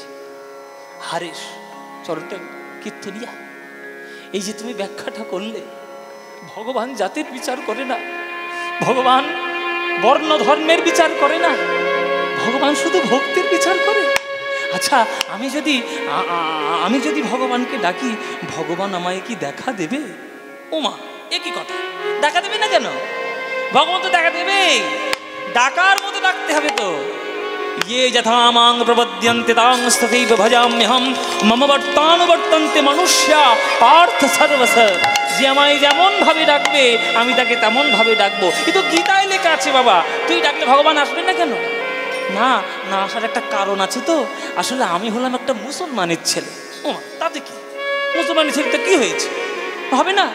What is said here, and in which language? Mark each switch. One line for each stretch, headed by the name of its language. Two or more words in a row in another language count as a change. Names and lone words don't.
Bangla: হারেস চরণটা কীর্তনিয়া, এই যে তুমি ব্যাখ্যাটা করলে, ভগবান জাতির বিচার করে না, ভগবান বর্ণ ধর্মের বিচার করে না, ভগবান শুধু ভক্তির বিচার করে। আচ্ছা আমি যদি ভগবানকে ডাকি, ভগবান আমায় কি দেখা দেবে? ওমা এ কি কথা, দেখা দেবে না কেন? ভগবান তো দেখা দেবে, ডাকার মতো ডাকতে হবে তো।
Sanskrit: ये यथा मां प्रपद्यन्ते तां तथैव भजाम्यहं मम वर्तानुवर्तन्ते मनुष्या पार्थ सर्वस।
Bangla: যে আমায় যেমন ভাবে ডাকবে আমি তাকে তেমন ভাবে ডাকবো। এ তো গীতায় লেখা আছে বাবা, তুই ডাকলে ভগবান আসবে না কেন? না না আসার একটা কারণ আছে তো। আসলে আমি হলাম একটা মুসলমানের ছেলে। ও তাতে কি, মুসলমানের ছেলেটা কি হয়েছে, হবে না?